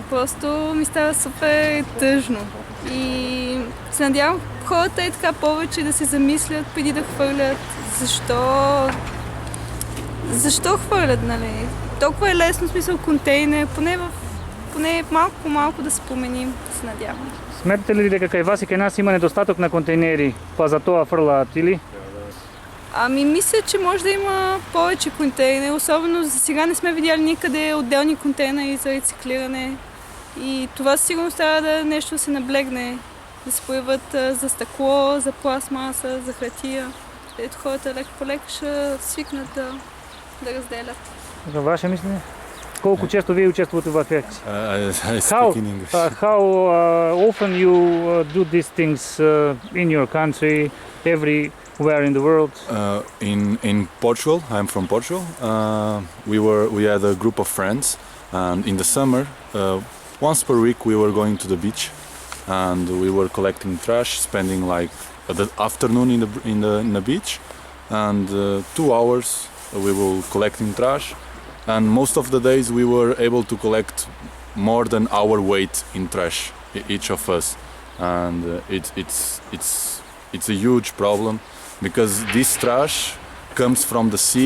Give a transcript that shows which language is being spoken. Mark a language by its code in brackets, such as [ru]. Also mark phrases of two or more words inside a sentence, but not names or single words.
[bg] Просто ми става супер тъжно. И се надявам хората и така повече да се замислят преди да хвърлят. Защо хвърлят, нали? Толкова е лесно, в смисъл контейнер, поне малко по малко да се променим, се надявам. [mk] Сметате ли дека кај вас и кај нас има недостаток на контейнери, па за тоа фрлаат или? [bg] Ами мисля, че може да има повече контейнери, особено за сега не сме видяли никъде отделни контейнери за рециклиране. И това сигурно трябва да нещо да се наблегне, да се появят за стъкло, за пластмаса, за хартия. Ето хората леко по леко ще свикнат да разделят. За ваше мислене? Колко често вие участвате в тях? [en] I speak in English. How often you do these things in your country, everywhere in the world? In Portugal, I'm from Portugal. We had a group of friends, and in the summer, once per week we were going to the beach, and we were collecting trash, spending like the afternoon in the beach, and 2 hours we were collecting trash, and most of the days we were able to collect more than our weight in trash, each of us, and it's a huge problem because this trash comes from the sea.